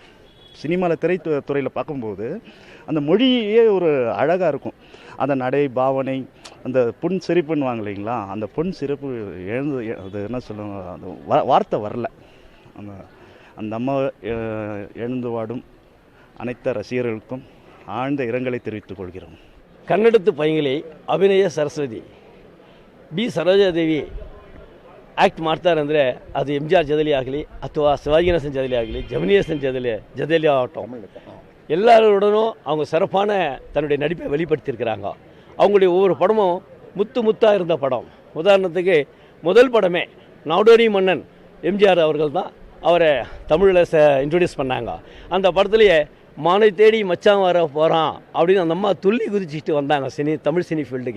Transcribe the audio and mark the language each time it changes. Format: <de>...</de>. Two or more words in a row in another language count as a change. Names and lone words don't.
<ta>சினிமாவில் திரைத்துறையில் பார்க்கும்போது அந்த மொழியே ஒரு அழகாக இருக்கும். அந்த நடை பாவனை, அந்த பொன் சிரிப்புன்னுவாங்க இல்லைங்களா, அந்த பொன் சிரிப்பு அது என்ன சொல்லுவாங்க, அந்த வார்த்தை வரல. அந்த அம்மா எழுந்து வாடும் அனைத்து ரசிகர்களுக்கும் ஆழ்ந்த இரங்கலை தெரிவித்துக் கொள்கிறோம்.</ta> <kn>ಕನ್ನಡದ ಪೈಂಗಲಿ ಅಭಿನಯ ಸರಸ್ವತಿ ಬಿ ಸರೋಜಾದೇವಿ ಆ್ಯಕ್ಟ್ ಮಾಡ್ತಾರೆ ಅಂದರೆ ಅದು MGR ಜೊತೆಲಿ ಆಗಲಿ ಅಥವಾ ಶಿವಾಜಿ ಗಣೇಶನ್ ಜೊತೆಲಿ ಆಗಲಿ ಜಮಿನಿ ಗಣೇಶನ್ ಜೊತೆಲಿ ಆಟೋ</kn> <ta>எல்லாருடனும் அவங்க சிறப்பான தன்னுடைய நடிப்பை வெளிப்படுத்தியிருக்கிறாங்க. அவங்களுடைய ஒவ்வொரு படமும் முத்து முத்தாக இருந்த படம். உதாரணத்துக்கு முதல் படமே நாடோடி மன்னன் எம்ஜிஆர் அவர்கள் தான் அவரை தமிழில் இன்ட்ரடியூஸ் பண்ணாங்க. அந்த படத்துலேயே மானை தேடி மச்சான் வர போகிறான் அப்படின்னு அந்த அம்மா துள்ளி குதிச்சுட்டு வந்தாங்க தமிழ் சினி ஃபீல்டுக்கு.</ta>